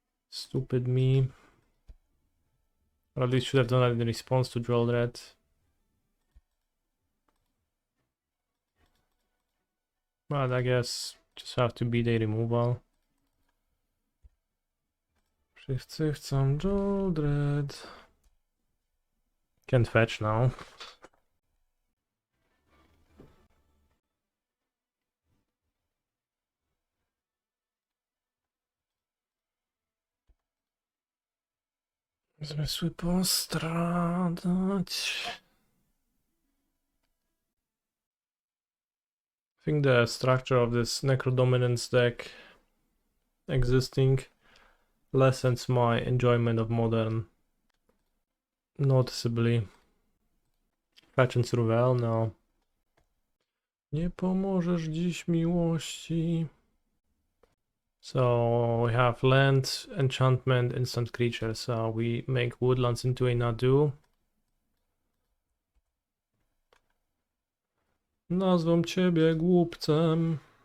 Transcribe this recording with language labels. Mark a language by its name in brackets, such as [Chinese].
[English] Stupid me. Or at least should have done that in response to Shouldered. But I guess just have to beat a removal. [Polish] Wszyscy chcą Shouldered. [English] Can't fetch now. [Polish] Zmysły postradać. [English] I think the structure of this Necrodominance deck existing lessens my enjoyment of Modern noticeably. Fetch and Surveil? No. [Polish] Nie pomożesz dziś miłości. [English] So we have land, enchantment, instant creature. So we make woodlands into a Nadu. [Polish] Nazwą ciebie głupcem.